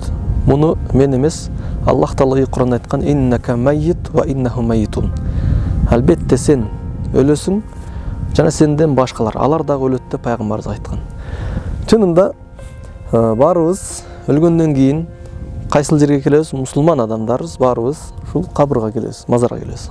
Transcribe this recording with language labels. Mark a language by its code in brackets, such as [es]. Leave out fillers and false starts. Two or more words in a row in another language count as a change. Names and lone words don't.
[ky] Муну мен эмес, Аллах Таала Кур'анда айткан: [ar] "إنك ميت وإنهم ميتون." [ky] Албетте сен өлөсүң, жана сенден башкалар, алар дагы өлөт деп пайгамбарыбыз айткан. Чынында баарыбыз өлгөндөн кийин кайсыл жерге келебиз? Мусулман адамдарбыз, баарыбыз ушул кабырга келебиз, мазарга келебиз.